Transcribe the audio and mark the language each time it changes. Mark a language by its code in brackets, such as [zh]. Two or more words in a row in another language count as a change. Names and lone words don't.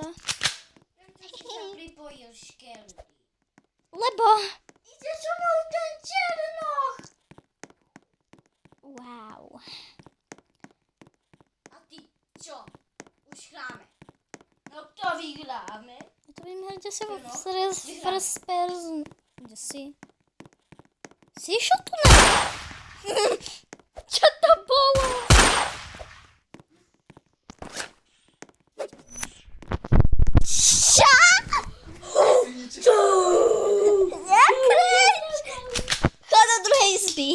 [sk] Prečo si sa pripojil škeldy? Lebo... Ide so mnou ten černoch! Wow. A ty čo? Už hráme. No kto vyhráme? To budem hrať asi vo No, [en] first person. [sk] Kde si? Si išiel tu na? Čo to bolo? Čo? Nekrič! Chod do druhej izby.